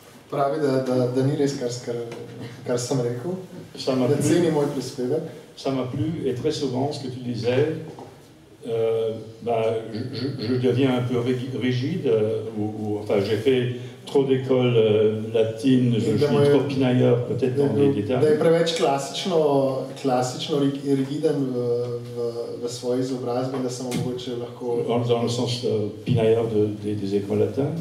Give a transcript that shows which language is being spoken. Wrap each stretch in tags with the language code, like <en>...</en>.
<sl>Pravi, da ni res, kar sem rekel, da ceni moj prispevek.</sl> <fr>Ça m'a plu, et très souvent, ce que tu disais, je deviens un peu rigide, enfin, j'ai fait trop d'écoles latines, je suis trop pinailleur, peut-être dans les détails.</fr> <sl>Da je preveč klasično rigiden v svoji izobrazbi, da sem mogoče lahko...</sl> <fr>Dans le sens pinailleur des écoles latines.</fr>